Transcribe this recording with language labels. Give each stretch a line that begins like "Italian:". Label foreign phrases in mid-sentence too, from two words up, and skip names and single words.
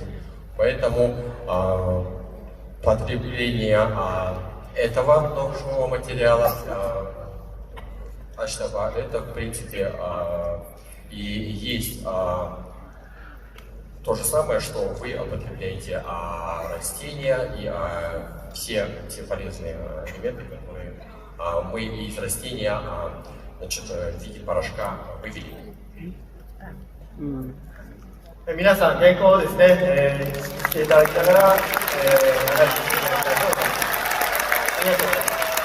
Russian: Поэтому потребление этого нового материала Ашдаба, это в принципе и есть то же самое, что вы употребляете растения и все полезные элементы, которые мы из растения в виде порошка вывели.
Japanese: 皆さん原稿をですね、していただきながら、話していただきたいと思います。ありがとうございます。